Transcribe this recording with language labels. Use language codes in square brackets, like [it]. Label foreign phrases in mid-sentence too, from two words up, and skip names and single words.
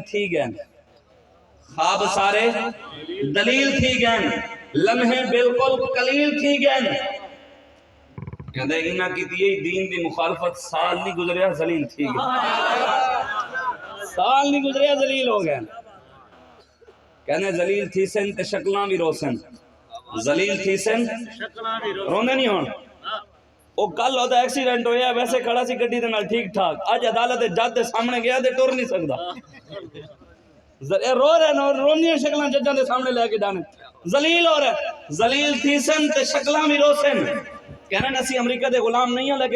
[skr] تھی گئے خواب سارے دلیل تھی گئے لمحے بالکل قلیل تھی گئے کہندا ہے انہاں کی دی دین دی مخالفت سال نہیں گزریا ذلیل تھی گئے سال نہیں گزریا ذلیل ہو گئے کہنے ذلیل تھی سن تے شکلاں بھی روسن ذلیل تھی سن روندے نہیں ہون او کل ہوتا ایکسیڈنٹ ہویا ویسے کھڑا سی گڈی دے نال ٹھیک ٹھاک اج عدالت جج دے سامنے گیا تے ٹر نہیں سکدا رو رہے رونی شکلاں ججاں دے سامنے لے کے جانے ذلیل ہو رہے ذلیل تھی سن تے شکلاں بھی روسن کہنا اسی امریکہ دے غلام نہیں ہیں لیکن